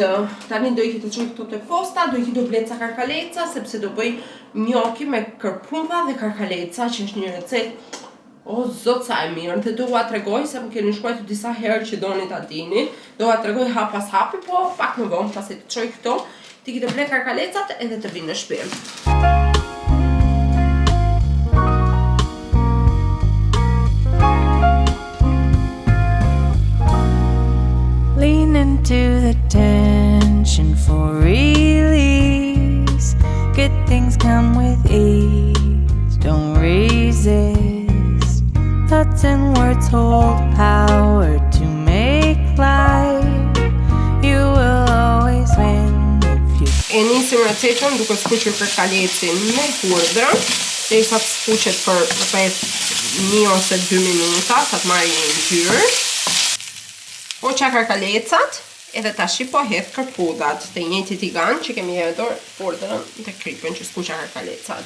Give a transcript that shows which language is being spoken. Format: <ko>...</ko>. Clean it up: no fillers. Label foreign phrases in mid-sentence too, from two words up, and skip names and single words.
<sq>Tani do i të çoj këto te posta, do i do ble ca karkaleca sepse do bëj njoki me kërpumpa dhe karkaleca, që është një recetë o zot sa e mirë, dhe do ua tregoj se më keni shkruar disa herë që doni ta dini. Do ua tregoj hap pas hapi, po pak më vonë pasi të çoj këto, ti të ble karkalecat edhe të vinë në shtëpi.</sq> <en>Lean into the tension for release. Good things come with ease. Don't resist. Thoughts and words hold power to make life. You will always win if you.</en> <sq>E nisim recetën duke skuqur karkalecin me hudrë, derisa të skuqet për rreth 1 ose 2 minuta, sa të marrë një ngjyrë. Hoqa karkalecat, edhe tash po hedh kërpudhat, të njëjtit tigan që kemi hedhur hudrën te kripën që skuqa karkalecat.</sq>